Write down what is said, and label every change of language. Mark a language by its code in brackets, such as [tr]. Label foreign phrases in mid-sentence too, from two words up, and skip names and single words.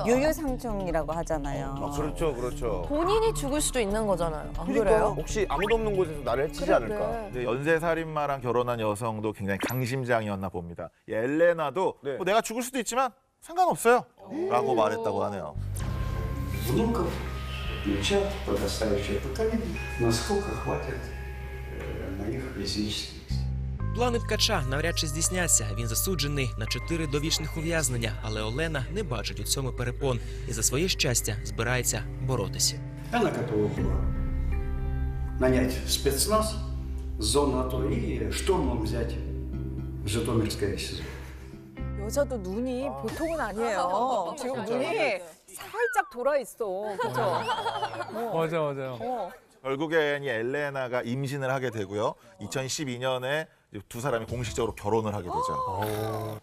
[ko] 유유상충이라고 하잖아요. 아, 그렇죠, 그렇죠. 본인이 죽을 수도 있는 거잖아요. 안 그러니까 그래요? 혹시 아무도 없는 곳에서 나를 해치지 않을까? 근데 연쇄살인마랑 결혼한 여성도 굉장히 강심장이었나 봅니다. 이 엘레나도 네. 뭐 내가 죽을 수도 있지만 상관없어요. 라고 말했다고 하네요. [ru] внуков, внучат, подрастающее поколение, насколько хватит на них физических сил. [uk] Плани ткача навряд чи здійсняться. Він засуджений на 4 довічних ув'язнення, але Олена не бачить у цьому перепон і за своє щастя збирається боротися. [ru] Она готова была нанять спецназ с зоны АТО и штурмом взять Житомирское СИЗО. [ko] 여자도 눈이 보통은 아니에요. 지금 눈이 살짝 돌아 있어. 그죠? 맞아요. 결국엔 이 엘레나가 임신을 하게 되고요. 2012년에 두 사람이 공식적으로 결혼을 하게 되죠.